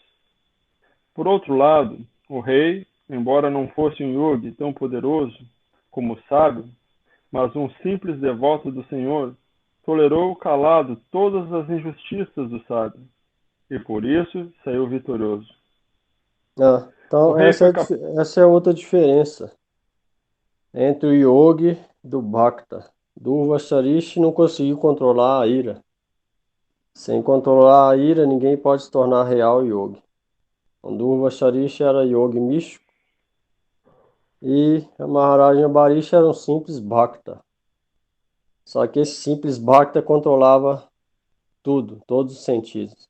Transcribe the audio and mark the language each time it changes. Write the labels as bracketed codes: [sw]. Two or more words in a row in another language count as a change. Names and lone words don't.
[pt] Por outro lado, o rei, embora não fosse um yogi tão poderoso como o sábio, mas um simples devoto do Senhor, tolerou calado todas as injustiças do sábio, e por isso saiu vitorioso. Então essa é outra diferença entre o yogi e do bhakta. Durva Sharish não conseguiu controlar a ira. Sem controlar a ira, ninguém pode se tornar real yogi. O Durva Sharish era yogi místico e a Maharaj Ambarish era um simples bhakta. Só que esse simples bhakta controlava tudo, todos os sentidos.